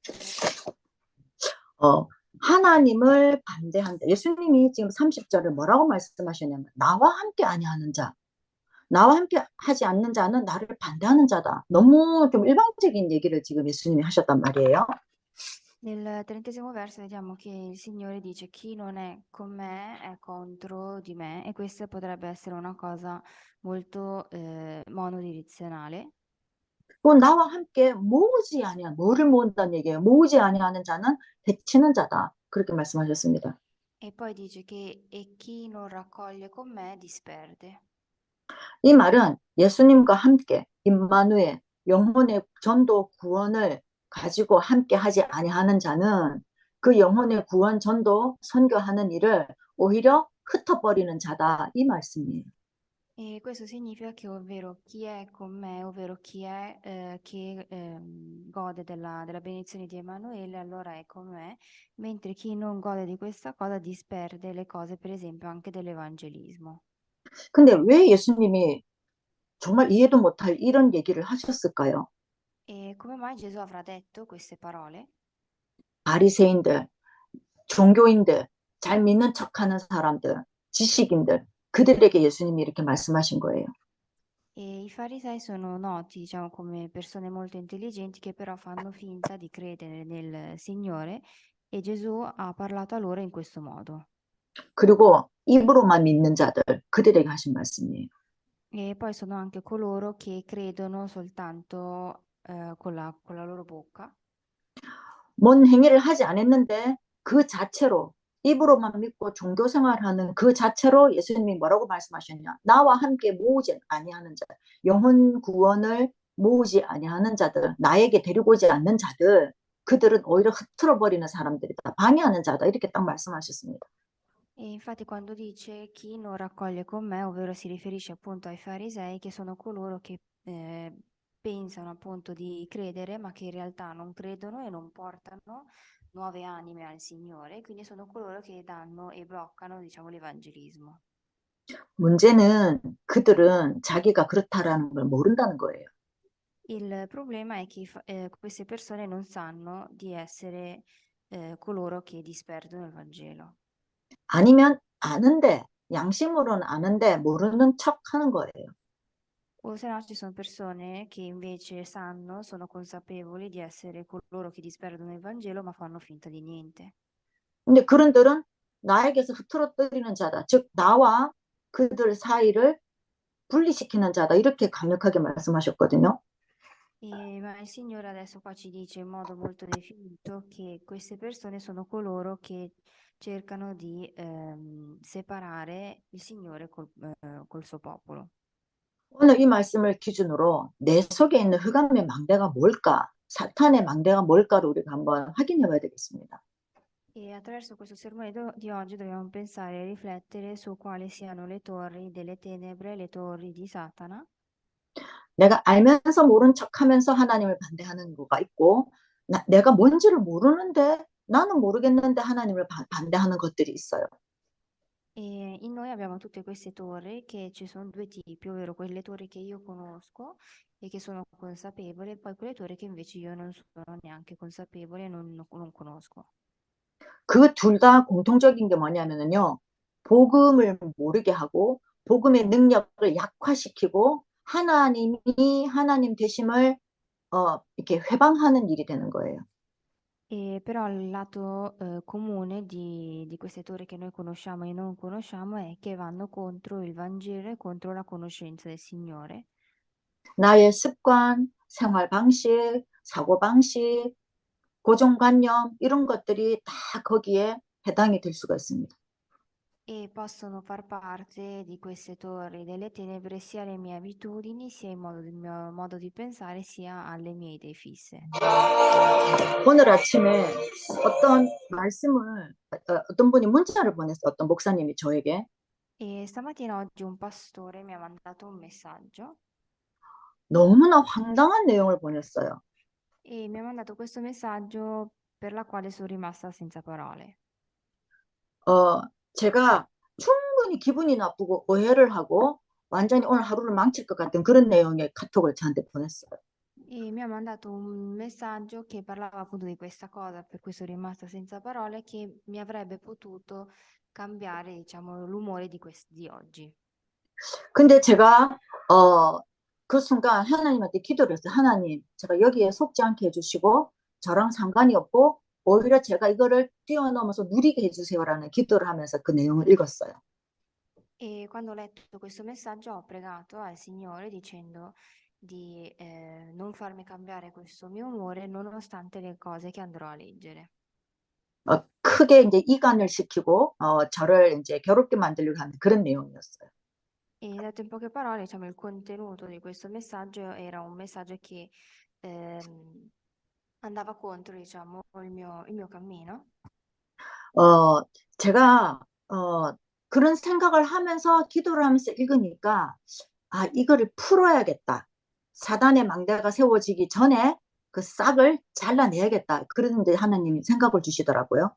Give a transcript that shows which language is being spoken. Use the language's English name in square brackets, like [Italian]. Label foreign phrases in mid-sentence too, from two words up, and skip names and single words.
[Korean] 어, 하나님을 반대한다. 예수님이 지금 30절을 뭐라고 말씀하셨냐면 나와 함께 아니하는 자, 나와 함께 하지 않는 자는 나를 반대하는 자다. 너무 좀 일방적인 얘기를 지금 예수님이 하셨단 말이에요. [Italian] Nel 30esimo verso vediamo che il Signore dice chi non è con me è contro di me e questa potrebbe essere una cosa molto monodirezionale. [Korean] 또 나와 함께 모으지 아니하 뭐를 모은다는 얘기예요. 모으지 아니하는 자는 해치는 자다. 그렇게 말씀하셨습니다. [Italian] E poi dice che e chi non raccoglie con me disperde. [Korean] 이 말은 예수님과 함께 임마누엘 영혼의 전도 구원을 가지고 함께 하지 아니하는 자는 그 영혼의 구원 전도 선교하는 일을 오히려 흩어버리는 자다. 이 말씀이에요. [Italian] E questo significa che ovvero chi è con me, ovvero chi è che gode della benedizione di Emanuele, allora è con me, mentre chi non gode di questa cosa disperde le cose, per esempio, anche dell'evangelismo. [Korean] 근데 왜 예수님이 정말 이해도 못할 이런 얘기를 하셨을까요? [Italian] E come mai Gesù avrà detto queste parole? [Korean] 바리새인들, 종교인들, 잘 믿는 척하는 사람들, 지식인들, 그들에게 예수님이 이렇게 말씀하신 거예요. [Italian] E i farisei sono noti, diciamo, come persone molto intelligenti che però fanno finta di credere nel Signore e Gesù ha parlato a loro in questo modo. [Korean] 그리고 입으로만 믿는 자들, 그들에게 하신 말씀이에요. [Italian] E poi sono anche coloro che credono soltanto con la loro bocca. [Korean] 뭔 행위를 하지 않았는데 그 자체로 입으로만 믿고 종교 생활하는 그 자체로 예수님이 뭐라고 말씀하셨냐? 나와 함께 모으지 아니하는 자, 영혼 구원을 모으지 아니하는 자들, 나에게 데리고 오지 않는 자들, 그들은 오히려 흐트러 버리는 사람들이다. 방해하는 자다. 이렇게 딱 말씀하셨습니다. [Italian] E infatti quando dice chi non raccoglie con me, ovvero si riferisce appunto ai farisei, che sono coloro che pensano appunto di credere, ma che in realtà non credono e non portano nuove anime al Signore, quindi sono coloro che danno e bloccano, diciamo, l'evangelismo. [Korean] 문제는 그들은 자기가 그렇다라는 걸 모른다는 거예요. [Italian] Il problema è che queste persone non sanno di essere coloro che disperdono il Vangelo. [Korean] 아니면 아는데, 양심으로는 아는데 모르는 척 하는 거예요. [Italian] O se no ci sono persone che invece sanno, sono consapevoli di essere coloro che disperdono il Vangelo, ma fanno finta di niente. [Korean] 근데 그런들은 나에게서 흐트러뜨리는 자다. 즉, 나와 그들 사이를 분리시키는 자다. 이렇게 강력하게 말씀하셨거든요. [Italian] Ma il Signore adesso qua ci dice in modo molto definito che queste persone sono coloro che cercano di separare il Signore col suo popolo. [Korean] 오늘 이 말씀을 기준으로 내 속에 있는 흑암의 망대가 뭘까? 사탄의 망대가 뭘까를 우리가 한번 확인해 봐야 되겠습니다. [Italian] E attraverso questo sermone di oggi dobbiamo pensare e riflettere su quali siano le torri delle tenebre, le torri di Satana. [Korean] 내가 알면서 모른 척하면서 하나님을 반대하는 거가 있고, 내가 뭔지를 모르는데 나는 모르겠는데 하나님을 반대하는 것들이 있어요. [Italian] E in noi abbiamo tutte queste torri che ci sono due tipi, ovvero quelle torri che io conosco e che sono consapevole, e poi quelle torri che invece io non sono neanche consapevole e non conosco. [Korean] 그 둘 다 공통적인 게 뭐냐면요. 복음을 모르게 하고 복음의 능력을 약화시키고 하나님이 하나님 되심을 이렇게 회방하는 일이 되는 거예요. [Italian] E però il lato comune di queste torri che noi conosciamo e non conosciamo è che vanno contro il Vangelo e contro la conoscenza del Signore. [Korean] 나의 습관, 생활 방식, 사고 방식, 고정관념 이런 것들이 다 거기에 해당이 될 수가 있습니다. [Italian] E possono far parte di queste torri delle tenebre sia le mie abitudini, sia il mio modo di pensare, sia alle mie idee fisse. [Korean] 오늘 아침에 어떤 말씀을 어떤 분이 문자를 보냈어요. 어떤 목사님이 저에게 [Italian] E stamattina oggi un pastore mi ha mandato un messaggio [Korean] 너무나 황당한 내용을 보냈어요. [Italian] e mi ha mandato questo messaggio per la quale sono rimasta senza parole. [Korean] 제가 충분히 기분이 나쁘고 오해를 하고 완전히 오늘 하루를 망칠 것 같은 그런 내용의 카톡을 저한테 보냈어요. [Italian] E mi ha mandato un messaggio che parlava appunto di questa cosa, per cui sono rimasta senza parole, che mi avrebbe potuto cambiare, diciamo, l'umore di oggi. [Korean] 근데 제가 그 순간 하나님한테 기도를 했어요. 하나님, 제가 여기에 속지 않게 해주시고 저랑 상관이 없고 오히려 제가 이거를 뛰어넘어서 누리게 해주세요라는 기도를 하면서 그 내용을 읽었어요. [Italian] E quando ho letto questo messaggio ho pregato al Signore dicendo di non farmi cambiare questo mio umore nonostante le cose che andrò a leggere. [Korean] 크게 이제 이간을 시키고 저를 이제 괴롭게 만들려고 하는 그런 내용이었어요. [Italian] E detto in poche parole, diciamo, il contenuto di questo messaggio era un messaggio che andava contro, diciamo, il mio cammino. [Korean] 제가 그런 생각을 하면서 기도를 하면서 읽으니까 이거를 풀어야겠다. 사단의 망대가 세워지기 전에 그 싹을 잘라내야겠다. 그런데 하나님이 생각을 주시더라고요.